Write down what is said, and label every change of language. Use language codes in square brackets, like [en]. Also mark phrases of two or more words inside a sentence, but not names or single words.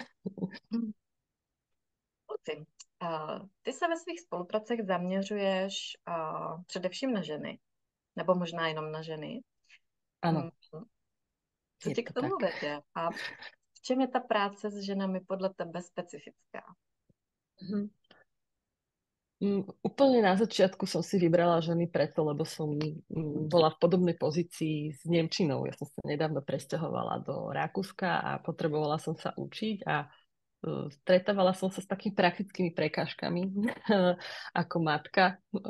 [cs] Luci, ty se ve svých spolupracech zaměřuješ především na ženy, nebo možná jenom na ženy. Ano. Co tě k tomu vede? A v čem je ta práce s ženami podle tebe specifická? [sk] Úplne na začiatku som si vybrala ženy preto, lebo som bola v podobnej pozícii s nemčinou. Ja som sa nedávno presťahovala do Rakúska a potrebovala som sa učiť a stretávala som sa s takými praktickými prekážkami ako matka.